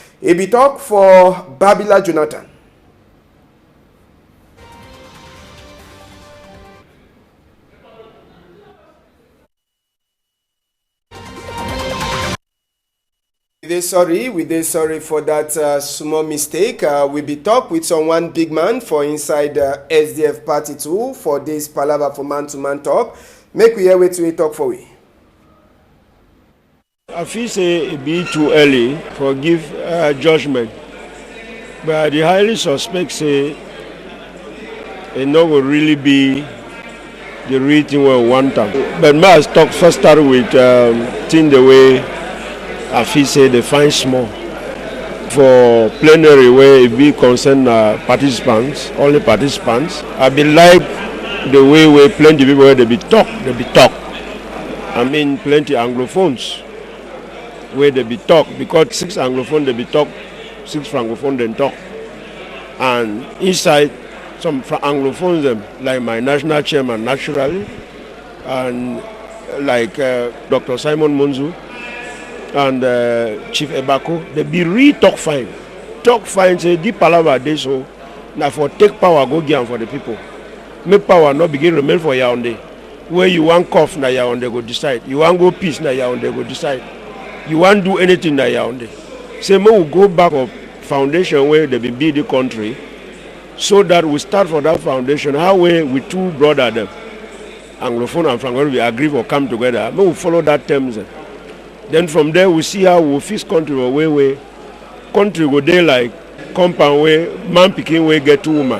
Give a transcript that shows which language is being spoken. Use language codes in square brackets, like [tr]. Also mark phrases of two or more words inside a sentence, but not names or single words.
[wes] It be talk for Babila Jonathan. We dey sorry for that small mistake. We be talk with someone big man for inside SDF party too for this palaver for man-to-man talk. Make we hear wait we talk for we. I feel say it be too early for give judgment, but I highly suspect say it no will really be the real thing we want them. But my talk first start with thing the way. I feel say they find small for plenary where it be concern participants, only participants. I be like the way where plenty people where they be talk. I mean plenty Anglophones where they be talk because 6 Anglophones they be talk, 6 Francophones then talk. And inside some Anglophones them like my national chairman naturally and like Dr. Simon Munzu and Chief Ebako, they be talk fine. Talk fine, say, the palaver they so, now for take power, go get for the people. Make power not begin remain for Yaoundé. Where you want cough, now Yaoundé go decide. You want go peace, now Yaoundé go decide. You want do anything, now Yaoundé. Say, we will go back of foundation where they be build the country, so that we start for that foundation. How we two brothers, them, Anglophone and Francophone, we agree for come together. We will follow that terms. Then from there we see how we fix country where country go there like compound where man picking where get 2 women.